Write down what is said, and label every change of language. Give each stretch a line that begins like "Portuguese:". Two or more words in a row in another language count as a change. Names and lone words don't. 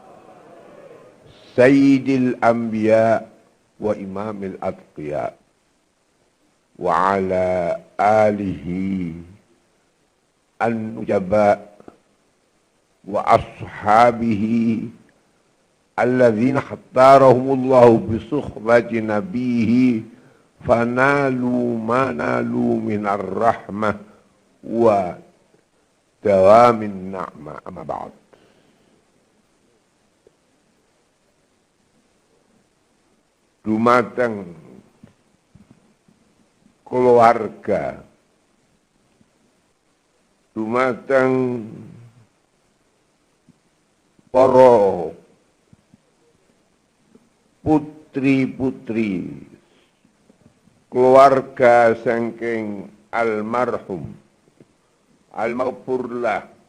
Arabic: سيد الأنبياء وإمام الأتقياء وعلى آله النجباء وأصحابه الذين اختارهم الله بصحبة نبيه فنالوا ما نالوا من الرحمة ودوام النعمة. أما بعد.
Javanese: Dumateng keluarga, dumateng para putri-putri keluarga saking
Arabic: المرحوم المغفور له